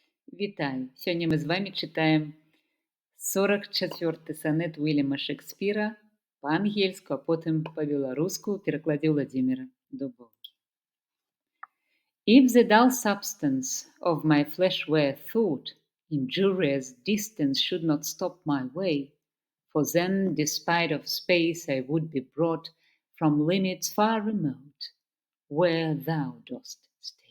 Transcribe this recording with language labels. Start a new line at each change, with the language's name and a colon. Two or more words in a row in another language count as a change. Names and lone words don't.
Belarusian: Вітаю! Сёння мы з вами чытаем 44 сонет Уильяма Шекспіра па-ангельску, а потым па-беларуску ў перакладзе Владзіміра Дубоўкі.
English: If the dull substance of my flesh were thought, injurious distance should not stop my way, for then, despite of space, I would be brought from limits far remote, where thou dost stay.